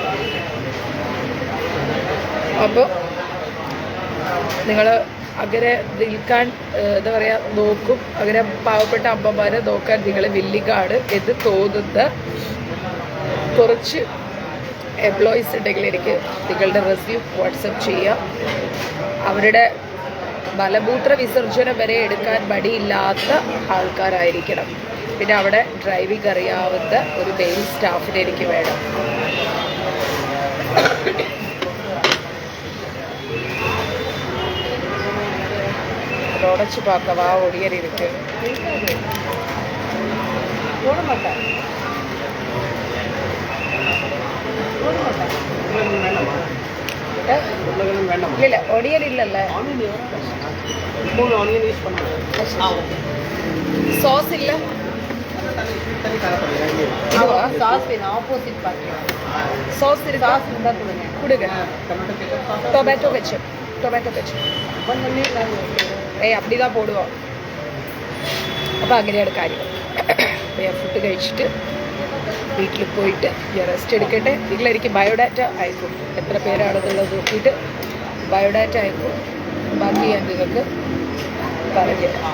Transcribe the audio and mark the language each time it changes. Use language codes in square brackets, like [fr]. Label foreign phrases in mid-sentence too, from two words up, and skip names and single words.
[ml] അപ്പോൾ നിങ്ങൾ അങ്ങനെ നിൽക്കാൻ എന്താ പറയുക നോക്കും, അങ്ങനെ പാവപ്പെട്ട അമ്മമാരെ നോക്കാൻ നിങ്ങൾ വില്ലിങ്ങാണ് എന്ന് തോന്നുന്ന കുറച്ച് എംപ്ലോയീസ് ഉണ്ടെങ്കിൽ എനിക്ക് നിങ്ങളുടെ റെസ്യൂം വാട്സപ്പ് ചെയ്യാം. അവരുടെ മലമൂത്ര വിസർജനം വരെ എടുക്കാൻ മടിയില്ലാത്ത ആൾക്കാരായിരിക്കണം. പിന്നെ അവിടെ ഡ്രൈവിംഗ് അറിയാവുന്ന ഒരു മെയിൽ സ്റ്റാഫിനെ എനിക്ക് വേണം. [ta] உடச்சி பார்க்கவா ஒடியர் இருக்கு. போட மாட்டேன் இல்ல ஒடியர் இல்லல்ல. சாஸ் இல்ல, சாஸ் வேணும். ஆப்போசிட் பார்க்கலாம். சாஸ் இருக்கு, சாஸ் இருந்தா கொடுங்க. [en] tomato ketchup, tomato ketchup [ta] அப்படி தான் போடுவோம். [ml] അപ്പോൾ അങ്ങനെയാണ് കാര്യം. ഞാൻ ഫുഡ് കഴിച്ചിട്ട് വീട്ടിൽ പോയിട്ട് ഞാൻ റെസ്റ്റ് എടുക്കട്ടെ. നിങ്ങളെനിക്ക് ബയോഡാറ്റ അയക്കും, എത്ര പേരാണെന്നുള്ളത് നോക്കിയിട്ട് ബയോഡാറ്റ അയക്കും. ബാക്കി ഞാൻ നിങ്ങൾക്ക് പറഞ്ഞുതരാം.